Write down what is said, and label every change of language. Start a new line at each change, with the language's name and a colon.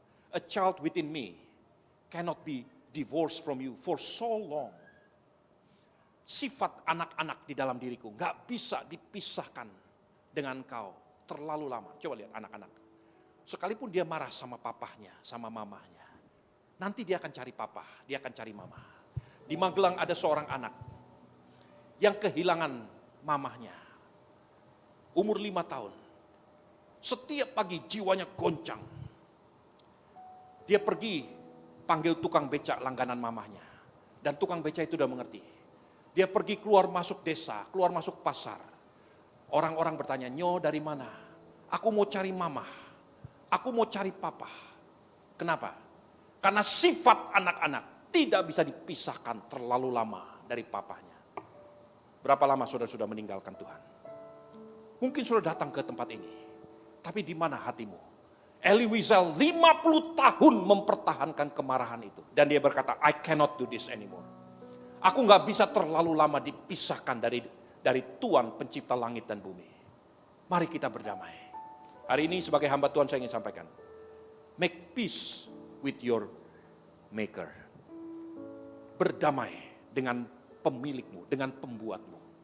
English: A child within me cannot be divorced from you for so long.
Indonesian: Sifat anak-anak di dalam diriku gak bisa dipisahkan dengan kau terlalu lama. Coba lihat anak-anak. Sekalipun dia marah sama papahnya, sama mamahnya, nanti dia akan cari papa, dia akan cari mama. Di Magelang ada seorang anak yang kehilangan mamahnya. Umur 5 tahun. Setiap pagi jiwanya goncang. Dia pergi panggil tukang becak langganan mamahnya. Dan tukang becak itu udah mengerti. Dia pergi keluar masuk desa, keluar masuk pasar. Orang-orang bertanya, "Nyo dari mana?" "Aku mau cari mama. Aku mau cari papa." Kenapa? Karena sifat anak-anak tidak bisa dipisahkan terlalu lama dari papahnya. Berapa lama saudara sudah meninggalkan Tuhan? Mungkin sudah datang ke tempat ini. Tapi di mana hatimu? Elie Wiesel 50 tahun mempertahankan kemarahan itu. Dan dia berkata,
English: I cannot do this anymore.
Indonesian: Aku gak bisa terlalu lama dipisahkan dari Tuhan pencipta langit dan bumi. Mari kita berdamai. Hari ini sebagai hamba Tuhan saya ingin sampaikan.
English: Make peace with your maker.
Indonesian: Berdamai dengan pemilikmu, dengan pembuatmu.